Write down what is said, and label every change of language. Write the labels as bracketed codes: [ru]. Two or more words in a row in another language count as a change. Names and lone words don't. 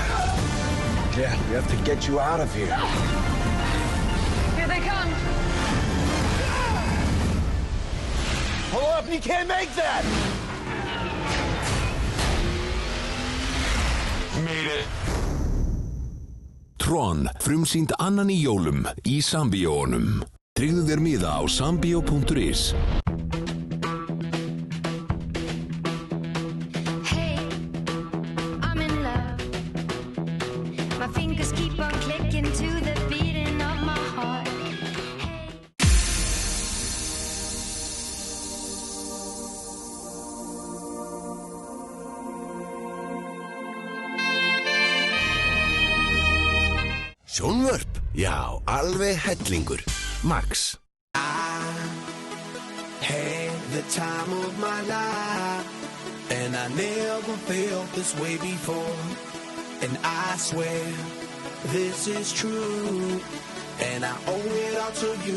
[en] Dad, we have to get you out of here. Here they come. Hold up, you can't make that! Made it. [is] Tron, frumsýnd annan í jólum í Sambíóunum. Tryggðu þér miða á sambio.is. [en] Hey, I'm in love. My fingers keep on clicking to the beating of my heart. [is] Sjónvörp, já, alveg hellingur. Max. [en] I had the time of my life, and I never felt this way before. And I swear this is true, and I owe it all to you.